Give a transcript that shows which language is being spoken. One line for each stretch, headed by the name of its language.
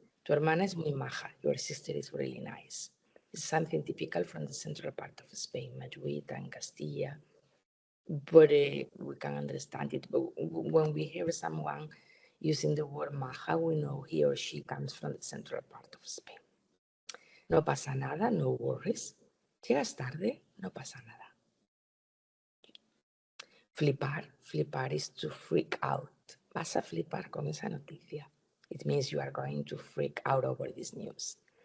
Spanish: Tu hermana es muy maja.
English: Your sister is really nice. It's something typical from the central part of Spain, Madrid and Castilla. But we can understand it. But when we hear someone using the word maja, we know he or she comes from the central part of Spain.
Spanish: No pasa nada,
English: no worries.
Spanish: Llegas tarde, no pasa nada.
English: Flipar is to freak out.
Spanish: Vas a flipar con esa noticia.
English: It means you are going to freak out over this news.